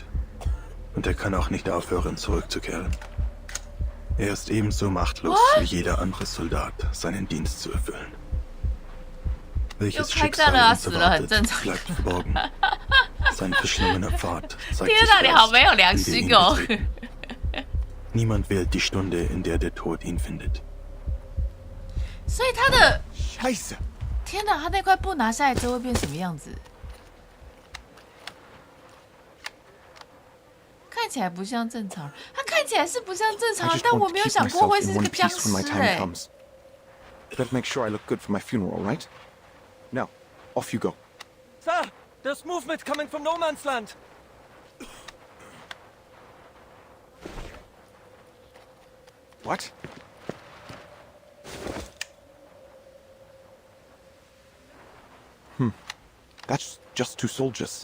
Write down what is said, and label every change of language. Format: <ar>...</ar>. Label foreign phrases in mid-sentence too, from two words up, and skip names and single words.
<de>Und er kann auch nicht aufhören, zurückzukehren. Er ist ebenso machtlos wie jeder andere Soldat, seinen Dienst zu erfüllen. Welches Schicksal uns erwartet, bleibt verborgen. Sein verschlungener Pfad zeigt sich erst, in den ihn betreten. Niemand wählt die Stunde, in der der Tod ihn findet.</de> <zh>所以他的</zh> <de>Scheiße！</de> <zh>天哪，他那块布拿下来之后会变什么样子？看起来不像正常人，他看起来是不像正常人，但我没有想过会是这个僵尸哎。</zh> <en>Better make sure I look good for my funeral, right? Now, off you go. Sir, there's movement coming from no man's land. What? That's just 2 soldiers.</en>